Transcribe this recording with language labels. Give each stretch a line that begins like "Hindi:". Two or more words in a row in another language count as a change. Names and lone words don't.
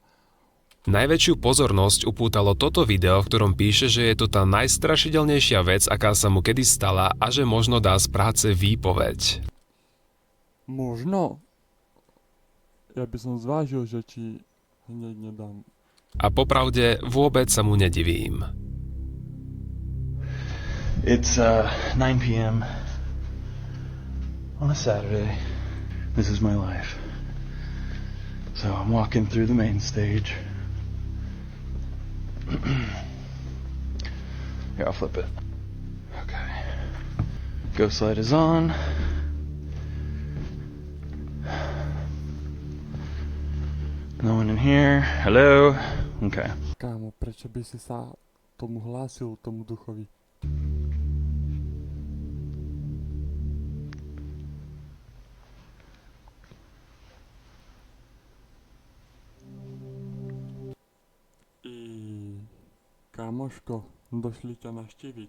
Slovak: Najväčšiu pozornosť upútalo toto video, v ktorom píše, že je to tá najstrašidelnejšia vec, aká sa mu kedy stala a že možno dá z práce výpoveď. Možno. Ja by som zvážil, že či hneď nedám. A popravde vôbec sa mu nedivím.
English: It's 9 p.m. on a Saturday. This is my life. So I'm walking through the main stage. Here, I'll flip it. Okay. Ghost light is on. No one in here. Hello. Okay.
Slovak: Kámo, prečo by si sa tomu hlásil, tomu duchovi? Kámoško, došli ťa navštíviť.